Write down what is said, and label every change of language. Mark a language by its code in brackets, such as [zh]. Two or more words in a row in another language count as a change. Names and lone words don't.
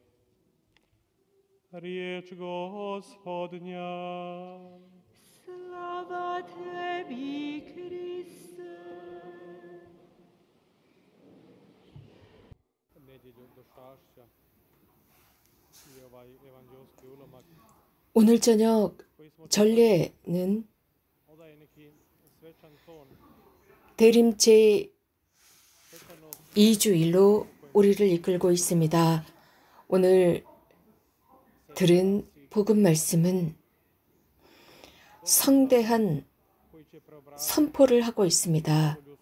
[hr] Riječ Gospodnja. Slava tebi, Kriste. Nedjelju do Šašća i ovaj evanđelski ulomak. [ko] 오늘 저녁 전례는 [hr] Odaje neki svečan ton. [ko] 대림 제2주일로 우리를 이끌고 있습니다. 오늘 들은 복음 말씀은 성대한 선포를 하고 있습니다.